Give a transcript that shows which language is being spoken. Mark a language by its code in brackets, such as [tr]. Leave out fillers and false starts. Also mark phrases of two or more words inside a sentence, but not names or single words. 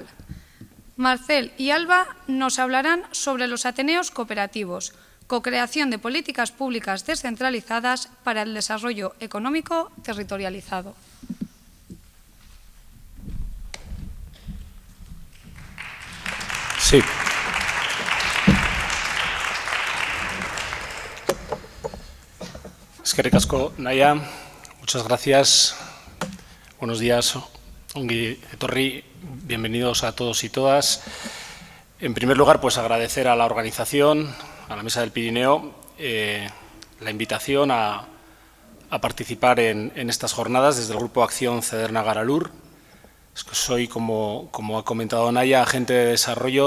[es] Marcel y Alba nos hablarán sobre los Ateneos cooperativos, co-creación de políticas públicas descentralizadas para el desarrollo económico territorializado. Sí. [eu] Eskerrik asko, Naya. [es] Muchas gracias. Buenos días. [eu] Ongi etorri. [es] Bienvenidos a todos y todas. En primer lugar, pues agradecer a la organización, a la Mesa del Pirineo, la invitación a participar en estas jornadas desde el Grupo Acción Cederna Garalur. Soy, como ha comentado Naya, agente de desarrollo.